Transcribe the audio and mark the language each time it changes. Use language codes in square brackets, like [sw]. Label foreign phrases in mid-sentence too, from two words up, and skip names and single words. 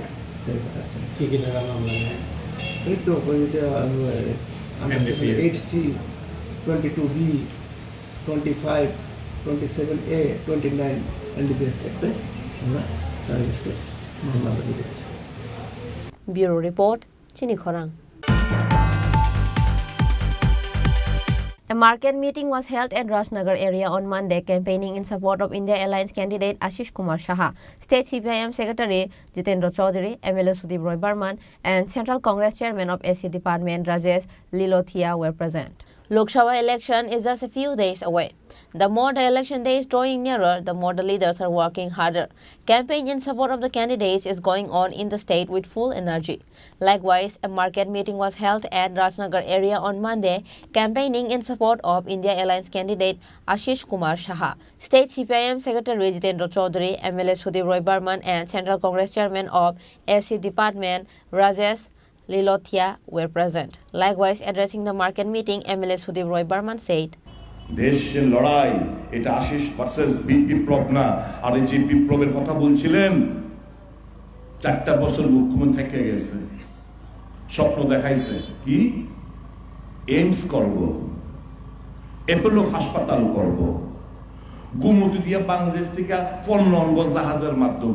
[bn] কী কী টাকা মামলা? এই তো ওইটা 8C 22B 25 27A 29 NDPS অ্যাক্টে আমরা তার লিস্টে মামলা দিয়েছি। [en] Bureau Report, Chini Khorang. A market meeting was held at Rajnagar area on Monday, campaigning in support of India Alliance candidate Ashish Kumar Shaha, State CPIM Secretary Jitendra Chaudhary, MLA Sudip Roy Burman, and Central Congress Chairman of SC Department Rajesh Lilothia were present. Lok Sabha election is just a few days away. The more the election day is drawing nearer, the more the leaders are working harder. Campaign in support of the candidates is going on in the state with full energy. Likewise, a market meeting was held at Rajnagar area on Monday, campaigning in support of India Alliance candidate Ashish Kumar Shaha. State CPIM Secretary Jitendra Chaudhary, MLA Sudip Roy Burman, and Central Congress Chairman of SC Department Rajesh Lilothia were present. Likewise, addressing the market meeting, MLA Sudip Roy Burman said, [bn] দেশের লড়াই এটা আশিস ভার্সেস বিপ্লব না। আর এই যে বিপ্লবের কথা বলছিলেন, 4টা বছর মুখ্যমন্ত্রী থেকে গেছে, স্বপ্ন দেখাইছে কি এইমস করব, অ্যাপোলো হাসপাতাল করব, গুমতি দিয়ে বাংলাদেশ থেকে পণ্য আনবো জাহাজের মাধ্যমে।